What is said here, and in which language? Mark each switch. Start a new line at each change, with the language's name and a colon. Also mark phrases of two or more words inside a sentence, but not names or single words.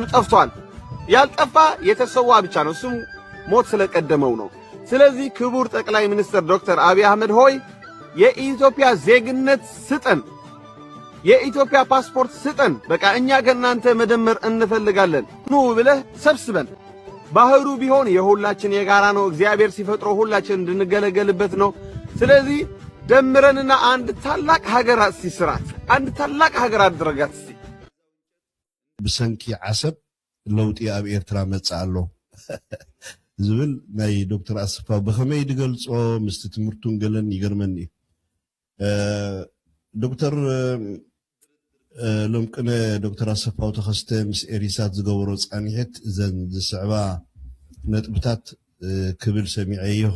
Amharic: ጠፍቷል። ያልጠፋ የተሰዋ ብቻ ነው፣ እሱም ሞት ስለቀደመው ነው። ስለዚህ ክቡር ጠቅላይ ሚኒስትር ዶክተር አብይ አህመድ ሆይ የኢትዮጵያ ዜግነት ስጠን፣ የኢትዮጵያ ፓስፖርት ስጠን። በቃ እኛ ከናንተ መደመር እንፈልጋለን። ኑ ብለህ ሰብስበን። ባህሩ ቢሆን የሁላችን የጋራ ነው። እግዚአብሔር ሲፈጥሮ ሁላችን እንድንገለገልበት ነው። ስለዚህ ደምረንና አንድ ታላቅ ሀገር ሲስራት አንድ ታላቅ ሀገር አድርጋት እስቲ።
Tigrinya: ብሰንኪ ዓሰብ ለውጢ ኣብ ኤርትራ መጽ ኣሎ ዝብል ናይ ዶክተር ኣስፋው በኸመይ ድገልጾ ምስቲ ትምህርቱን ገለን ይገርመኒ። ዶክተር ለምቅነ ዶክተር ኣስፋው ተኸስተ ምስ ኤሪሳት ዝገበሮ ጻኒሕት እዘን ዝስዕባ ነጥብታት ክብል ሰሚዐዮ